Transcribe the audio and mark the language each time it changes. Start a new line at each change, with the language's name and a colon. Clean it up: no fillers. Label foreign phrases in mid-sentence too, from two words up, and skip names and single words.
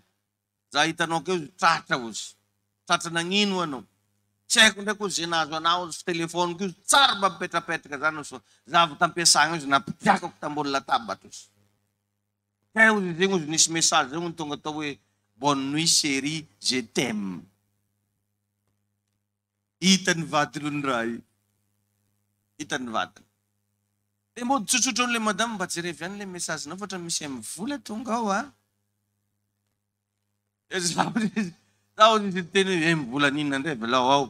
Malagasy: Za hitanao keo tratra ozy. Tratra nagnino anao. Tsy haiko ndraiky ozy nazo anao ozy telefone keo tsara mba mipetrapetraka zany ozy. Za vao tampiasagna ozy napitiakako tambony latabatra ozy. Kaya ozy zegny ozy nisy message zegny tonga atao hoe
French: bonne nuit chérie, je t'aime.
Malagasy: Hitany vatiny ny raha io. Hitany vatiny. Dia mody tsotsotra le madame mba jerevy ihany le message nao fa misy amin'ny vola tonga ao Za ozy teny hoe mivola ninona indray velao ao.